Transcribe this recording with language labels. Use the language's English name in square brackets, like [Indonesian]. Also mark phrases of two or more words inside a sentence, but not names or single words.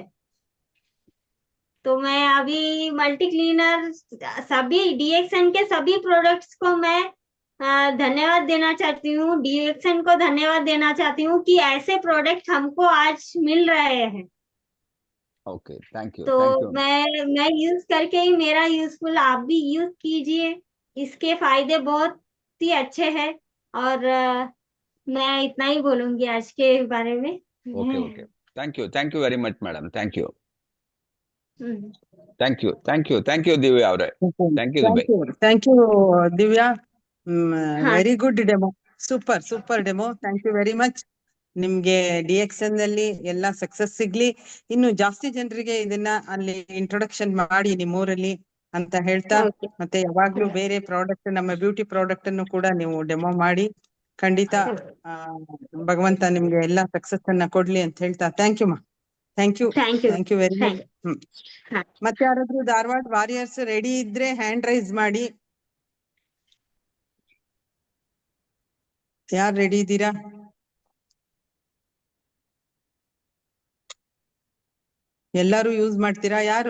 [Hindi] तो मैं अभी मल्टी क्लीनर सभी डीएक्सएन के सभी प्रोडक्ट्स को मैं धन्यवाद देना चाहती हूँ, डीएक्सएन को धन्यवाद देना चाहती हूँ कि ऐसे प्रोडक्ट हमको आज मिल रहे हैं। [English] okay, thank you [Hindi] तो [English] thank you. [Hindi] मैं यूज करके ही मेरा यूजफुल, आप भी यूज कीजिए। इसके फायदे बहुत ही अच्छे हैं। और मैं इतना ही बोलूंगी आज के बारे में। [English] okay okay, thank you very much madam, thank you. हम्म। thank you ದಿವ್ಯಾ ಅವರೇ. thank you ದುಬೈ. thank you ದಿವ್ಯಾ. [Hindi] हाँ [English] very good demo, super super demo. thank you very much. [Kannada] ನಿಮ್ಗೆ ಡಿಎಕ್ಸ್ಎನ್ ನಲ್ಲಿ ಎಲ್ಲಾ ಸಕ್ಸಸ್ ಸಿಗ್ಲಿ, ಇನ್ನು ಜಾಸ್ತಿ ಜನರಿಗೆ ಇದನ್ನ ಅಲ್ಲಿ ಇಂಟ್ರೊಡಕ್ಷನ್ ಮಾಡಿ ನಿಮ್ಮೂರಲ್ಲಿ ಅಂತ ಹೇಳ್ತಾ, ओके। ಮತ್ತೆ ಯಾವಾಗ್ಲೂ ಬೇರೆ ಪ್ರಾಡಕ್ಟ್, ನಮ್ಮ [English] beauty product [Kannada] ಅನ್ನು ಕೂಡ ನೀವು ಡೆಮೋ ಮಾಡಿ ಖಂಡಿತ ಆ, ಭಗವಂತ ನಿಮ್ಗೆ ಎಲ್ಲಾ ಸಕ್ಸಸ್ ಅನ್ನ ಕೊಡ್ಲಿ ಅಂತ ಹೇಳ್ತಾ [English] thank you [Kannada] ಮಾ. [English] thank you thank you. thank you very much. [Hindi] हाँ। [Kannada] ಮತ್ತೆ ಯಾರಾದ್ರೂ ಧಾರವಾಡ ವಾರಿಯರ್ಸ್ ರೆಡಿ ಇದ್ರೆ [English] hand raise [Kannada] ಮಾಡಿ. ಯಾರು ರೆಡಿ ಇದ್ದೀರಾ? ಎಲ್ಲಾರು ಯೂಸ್ ಮಾಡ್ತೀರಾ? ಯಾರು